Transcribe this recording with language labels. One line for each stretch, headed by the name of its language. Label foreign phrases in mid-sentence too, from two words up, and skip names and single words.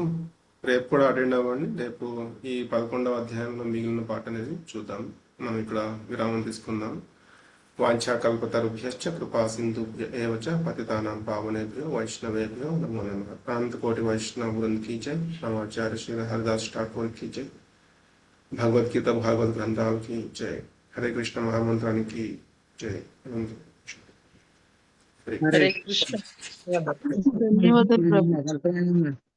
Telugu: రేపు కూడా అటెండ్ అవ్వండి. రేపు ఈ 11వ అధ్యాయంలో మిగిలిన పాట అనేది చూద్దాం. మనం ఇక్కడ విరామం తీసుకుందాం.
Sanskrit: वाञ्छाकल्पतरुभ्यश्च कृपा सिन्धुभ्य एव च पतितानां पावनेभ्यो वैष्णवेभ्यो नमो नमः.
Hindi: अनंतकोटि वैष्णव वृंद् की जय. नवाचार्य श्री हरिदास ठाकुर की जय. भगवद गीता भागवत ग्रंथाल की जय. हरे कृष्ण महामंत्राणी की जय.
Telugu: హరే కృష్ణ. ధన్యవాదాలు ప్రభు.